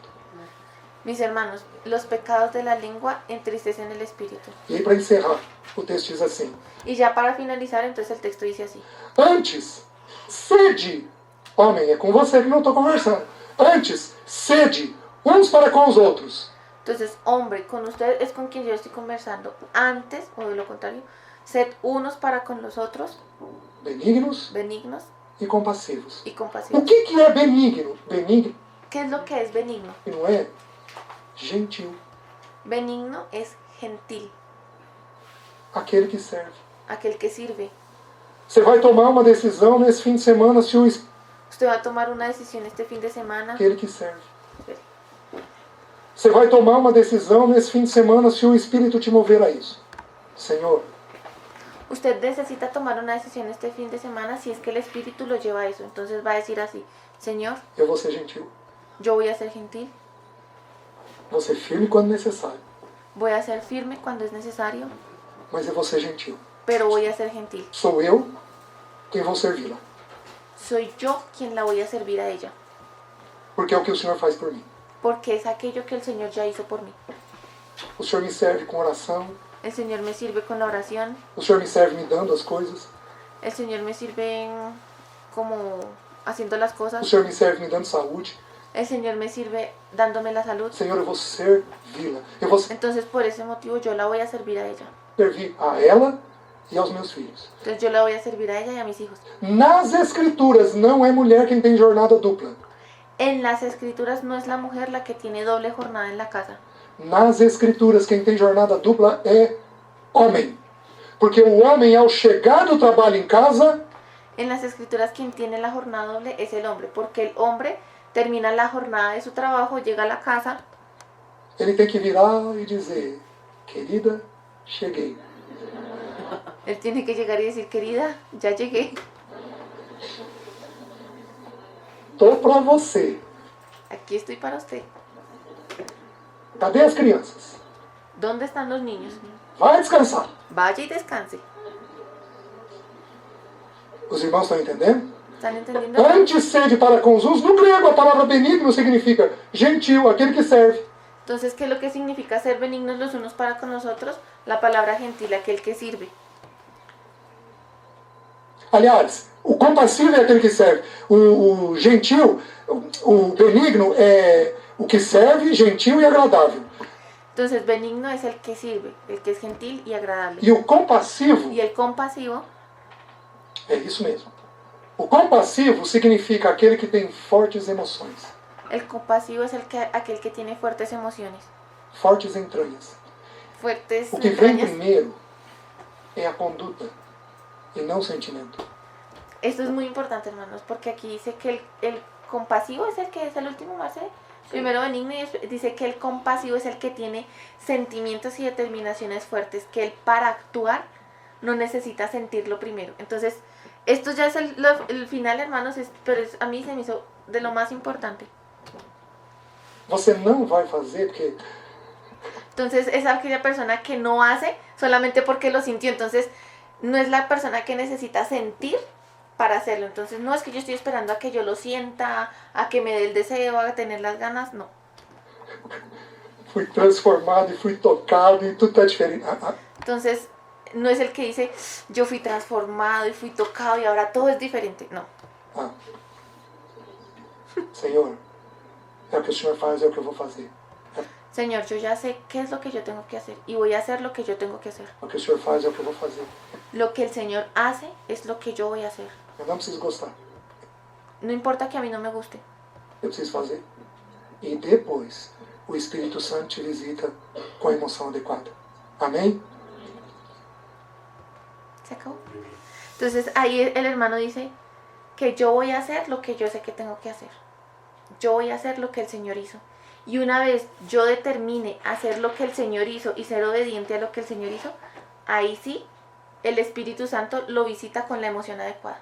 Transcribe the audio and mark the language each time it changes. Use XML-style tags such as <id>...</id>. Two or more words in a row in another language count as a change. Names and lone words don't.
<es>Mis hermanos, los pecados de la lengua entristecen el espíritu.</es> <pt>E aí, para encerrar, o texto diz assim:</pt> <es>Y ya para finalizar, entonces el texto dice así.</es> <pt>Antes, sede, homem, é com você que não estou conversando. Antes, sede uns para com os outros.</pt> <es>Entonces, hombre, con usted es con quien yo estoy conversando. Antes, o de lo contrario, sed unos para con los otros,</es> <pt>Benignos</pt> <es>benignos</es> <pt>e compassivos.</pt> <es>y</es> <pt>O</pt> <es>compasivos.</es> <pt>que é benigno? Benigno</pt> <es>¿Qué es lo que es benigno?</es> <pt>não é gentil.</pt> <es>Benigno es gentil,</es> <pt>Aquele que serve.</pt> <es>aquel que sirve.</es> <pt>Você vai tomar uma decisão nesse fim de semana se o</pt> <es>Usted va a tomar una decisión este fin de semana.</es> <pt>aquele que serve. Você vai tomar uma decisão nesse fim de semana se o Espírito te mover a isso. Senhor,</pt> <es>Usted necesita tomar una decisión este fin de semana si es que el Espíritu lo lleva a eso. Entonces va a decir así, Señor,</es> <pt>eu vou ser gentil.</pt> <es>yo voy a ser gentil,</es> <pt>Vou ser firme quando necessário.</pt> <es>voy a ser firme cuando es necesario,</es> <pt>Mas eu vou ser gentil.</pt> <es>pero voy a ser gentil.</es> <pt>Sou eu quem vou servi-la.</pt> <es>Soy yo quien la voy a servir a ella,</es> <pt>Porque é o que o Senhor faz por mim.</pt> <es>porque es aquello que el Señor ya hizo por mí.</es> <pt>O Senhor me serve com oração.</pt> <es>El Señor me sirve con la oración,</es> <pt>O Senhor me serve me dando as coisas.</pt> <es>el Señor me sirve como haciendo las</es> <pt>O</pt> <es>cosas,</es> <pt>Senhor me serve me dando saúde.</pt> <es>el Señor me sirve dándome la salud.</es> <pt>Senhor, eu vou servi-la. Eu vou</pt> <es>Entonces por ese motivo yo la voy a servir a ella.</es> <pt>servir a ela e aos meus filhos.</pt> <es>Entonces yo la voy a servir a ella y a mis hijos.</es> <pt>Nas Escrituras, não é mulher quem tem jornada dupla.</pt> <es>En las escrituras no es la mujer la que tiene doble jornada en la casa.</es> <pt>Nas Escrituras, quem tem jornada dupla é homem. Porque o homem, ao chegar do trabalho em casa,</pt> <es>En las escrituras quien tiene la jornada doble es el hombre, porque el hombre termina la jornada de su trabajo, llega a la casa,</es> <pt>ele tem que virar e dizer: querida, cheguei.</pt> <es>él tiene que llegar y decir, querida, ya llegué,</es> <pt>Tô pra você.</pt> <es>aquí estoy para usted.</es> <pt>Cadê as crianças?</pt> <es>¿Dónde están los niños?</es> <pt>Vai descansar.</pt> <es>Vaya y descanse.</es> <pt>Os irmãos estão entendendo?</pt> <es>¿Están entendiendo?</es> <pt>Antes sede para com os uns. No grego, a palavra benigno significa gentil, aquele que serve.</pt> <es>Entonces, ¿qué es lo que significa ser benignos los unos para con los otros? La palabra gentil, aquel que sirve.</es> <pt>Aliás, o compassivo é aquele que serve. O gentil, o benigno é o que serve, gentil e agradável.</pt> <es>Entonces, benigno es el que sirve, el que es gentil y agradable.</es> <pt>E o compassivo</pt> <es>Y el compasivo,</es> <pt>é isso mesmo. O compassivo significa aquele que tem fortes emoções,</pt> <es>el compasivo es aquel que tiene fuertes emociones,</es> <pt>fortes entranhas.</pt> <es>fuertes</es> <pt>O que vem</pt> <es>entrañas.</es> <pt>primeiro é a conduta e não o sentimento.</pt> <es>Esto es muy importante, hermanos, porque aquí dice que el compasivo es el que es el último, Marce. Primero benigno y dice que el compasivo es el que tiene sentimientos y determinaciones fuertes, que él para actuar no necesita sentirlo primero. Entonces, Esto ya es el final, hermanos, pero a mí se me hizo de lo más importante.</es> <pt>Você não vai fazer porque</pt> <es>Entonces es aquella persona que no hace solamente porque lo sintió. Entonces no es la persona que necesita sentir para hacerlo. Entonces no es que yo estoy esperando a que yo lo sienta, a que me dé el deseo, a tener las ganas, no.</es> <pt>fui transformado e fui tocado e tudo está diferente.</pt> <es>Entonces no es el que dice yo fui transformado y fui tocado y ahora todo es diferente, no.</es> <pt>Senhor, é o que o Senhor faz, é o que eu vou fazer.</pt> <es>Señor, yo ya sé qué es lo que yo tengo que hacer y voy a hacer lo que yo tengo que hacer.</es> <pt>O que o Senhor faz é o que eu vou fazer.</pt> <es>Lo que el Señor hace es lo que yo voy a hacer.</es> <pt>Eu não preciso gostar,</pt> <es>No importa que a mí no me guste.</es> <pt>eu preciso fazer. E depois, o Espírito Santo te visita com a emoção adequada. Amém?</pt> <es>¿Se acabó? Entonces ahí el hermano dice que yo voy a hacer lo que yo sé que tengo que hacer. Yo voy a hacer lo que el Señor hizo. Y una vez yo determine hacer lo que el Señor hizo y ser obediente a lo que el Señor hizo, ahí sí el Espíritu Santo lo visita con la emoción adecuada.</es>